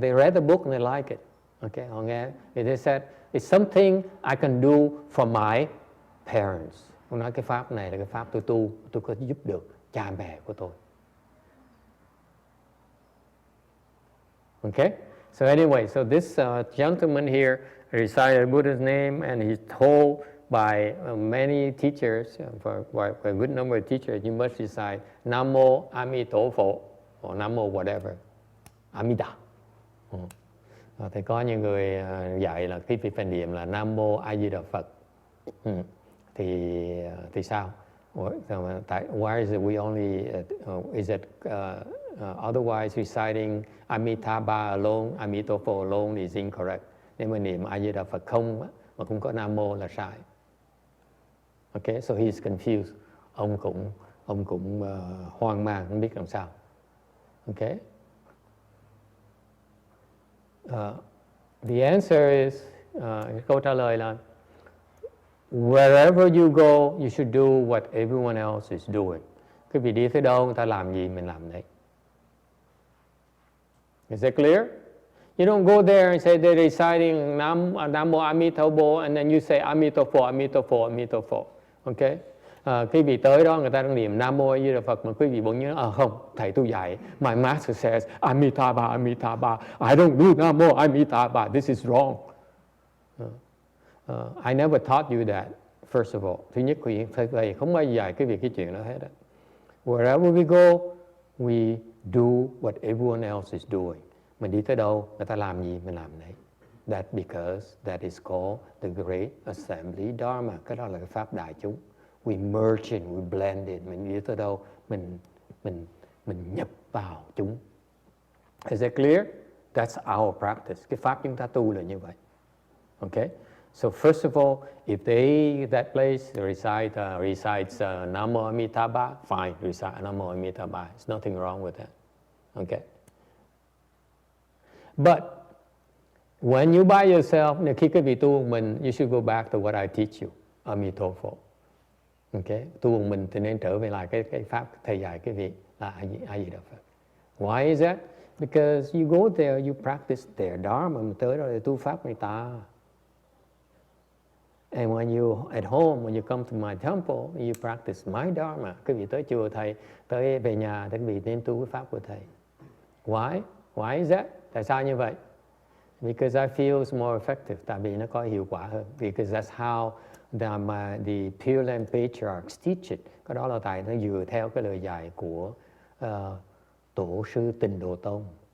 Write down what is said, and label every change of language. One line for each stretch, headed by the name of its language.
English: They read the book and they like it. Okay,
Vietnamese: họ nghe.
English: They said it's something I can do for my parents.
Vietnamese: Ông nói cái pháp này là cái pháp tôi tu, tôi có giúp được cha mẹ của tôi.
English: Okay. So anyway, so this gentleman here recited Buddha's name, and he's told by many teachers, by a good number of teachers, you must recite Namo Amituofo, or Namo whatever, Amida.
Vietnamese: Thì có những người dạy là cái phải niệm là Namo A Di Đà Phật. Thì sao?
English: Why is it we only, is it otherwise reciting Amitabha alone, Amituofo alone is incorrect.
Vietnamese: Nếu mà niệm A Di Đà Phật không mà không có Nam Mô là sai.
English: Okay, so he's confused.
Vietnamese: Ông cũng hoang mang, không biết làm sao.
English: Okay. The answer is,
Vietnamese: câu trả lời là
English: wherever you go, you should do what everyone else is doing.
Vietnamese: Quý vị đi tới đâu, người ta làm gì, mình làm đấy.
English: Is that clear? You don't go there and say they're reciting Namo Amituofo and then you say Amituofo, Amituofo, Amituofo. Okay?
Vietnamese: Quý vị tới đó người ta đang niệm Nam Mô A Di Đà Phật mà quý vị bỗng nhớ không, thầy tôi dạy,
English: my master says Amitabha, Amitabha. I don't do Nam Mô Amitabha. This is wrong. I never taught you that. First of all,
Vietnamese: thứ nhất thầy không bao giờ dạy quý vị cái chuyện đó hết.
English: Wherever we go, we do what everyone else is doing.
Vietnamese: Mình đi tới đâu, người ta làm gì, mình làm đấy.
English: That because that is called the Great Assembly Dharma.
Vietnamese: Cái đó là cái pháp đại chúng.
English: We merge in, we blend in.
Vietnamese: Mình đi tới đâu, mình nhập vào chúng.
English: Is that clear? That's our practice.
Vietnamese: Cái pháp chúng ta tu là như vậy.
English: Okay? So first of all, if that place recites Namo Amitabha, fine, recite Namo Amitabha. There's nothing wrong with that. Okay? But when you by yourself,
Vietnamese: khi quý vị tu mình,
English: you should go back to what I teach you, Amituofo. Okay?
Vietnamese: Tu mình thì nên trở về lại cái pháp thầy dạy quý vị là A Di Đà Phật.
English: Why is that? Because you go there, you practice their Dharma,
Vietnamese: mình tới đó để tu pháp người ta.
English: And when you at home, when you come to my temple, you practice my Dharma.
Vietnamese: Quý vị tới chùa thầy, tới về nhà thì quý vị nên tu cái pháp của thầy.
English: Why? Why is that?
Vietnamese: Tại sao như vậy?
English: Because I feel it's more effective.
Vietnamese: Tại vì nó có hiệu quả hơn.
English: Because that's how the Pure Land Patriarchs teach it.
Vietnamese: Cái đó là tại nó dựa theo cái lời dạy của Tổ sư Tịnh Độ Tông.